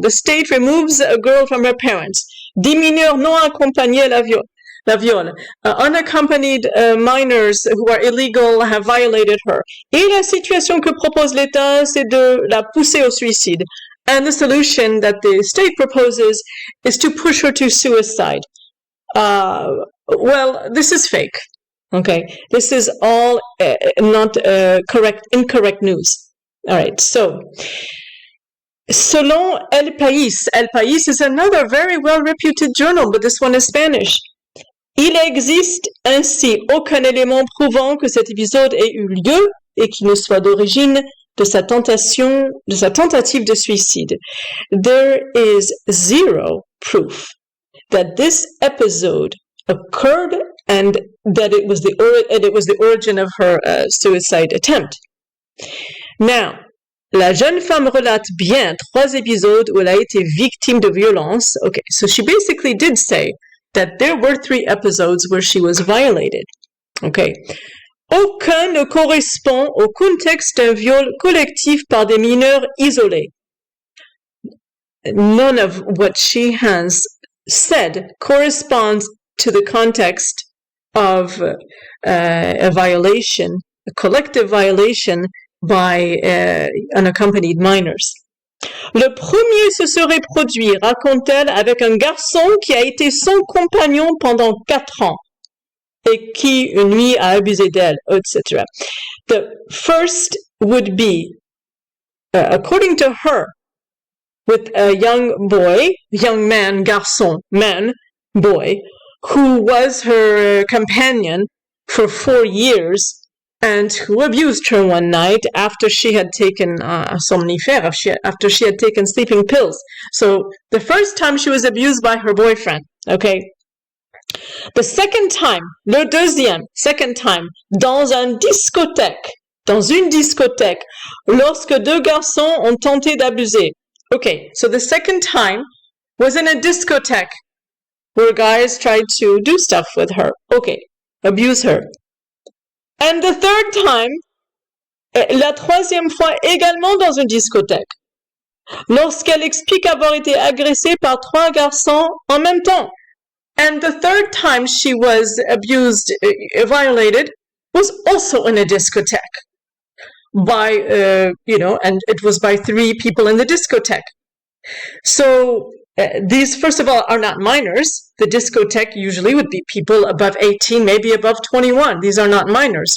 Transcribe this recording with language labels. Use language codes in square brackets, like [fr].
[en] The state removes a girl from her parents. [fr] 10 mineurs non accompagnés la viole. [en] Unaccompanied minors who are illegal have violated her. [fr] Et la situation que propose l'État, c'est de la pousser au suicide. [en] And the solution that the state proposes is to push her to suicide. Well, this is fake. Okay, this is all not incorrect news. All right, so selon El País is another very well-reputed journal, but this one is Spanish. [fr] Il existe ainsi aucun élément prouvant que cet épisode ait eu lieu et qu'il ne soit d'origine de sa tentative de suicide. [en] There is zero proof that this episode occurred and that it was the origin of her suicide attempt. Now, [fr] la jeune femme relate bien 3 épisodes où elle a été victime de violence. [en] Okay, so she basically did say that there were 3 episodes where she was violated. Okay. [fr] Aucun ne correspond au contexte d'un viol collectif par des mineurs isolés. [en] None of what she has said corresponds to the context of a violation, a collective violation by unaccompanied minors. [fr] Le premier se serait produit, raconte-t-elle, avec un garçon qui a été son compagnon pendant 4 ans et qui, une nuit, a abusé d'elle, etc. [en] The first would be, according to her, with a young man, garçon, man, boy, who was her companion for 4 years and who abused her one night after she had taken somnifères, after she had taken sleeping pills. So the first time she was abused by her boyfriend, okay? The second time, second time, [fr] dans une discothèque, lorsque 2 garçons ont tenté d'abuser. [en] Okay, so the second time was in a discotheque where guys tried to do stuff with her. Okay, abuse her. And the third time, [fr] la 3e fois également dans une discothèque, lorsqu'elle explique avoir été agressée par 3 garçons en même temps. [en] And the third time she was abused, violated, was also in a discotheque by, and it was by 3 people in the discotheque. So these, first of all, are not minors. The discotheque usually would be people above 18, maybe above 21. These are not minors.